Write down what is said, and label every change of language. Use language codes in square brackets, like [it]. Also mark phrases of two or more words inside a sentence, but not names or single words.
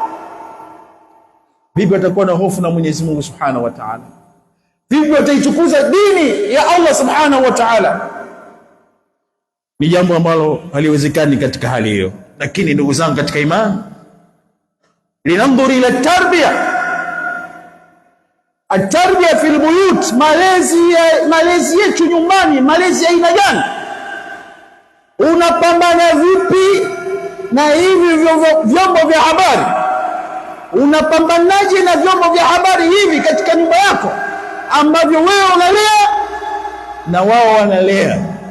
[sw] Vipi watakuwa na hofu na Mwenyezi Mungu [ar] سبحانه وتعالى? [sw] Vipi wataitukuza dini ya [ar] الله سبحانه وتعالى? [sw] Ni jambo ambalo haliwezekani katika hali hiyo. Lakini ndugu zangu katika imani, [ar] لننظر إلى التربية، التربية في البيوت, [sw] malezi yetu nyumbani. Malezi aina gani? Unapambana vipi na hivi vyombo vya habari? Unapambanaje na vyombo vya habari hivi katika nyumba yako ambavyo wewe unalea na wao wanalea?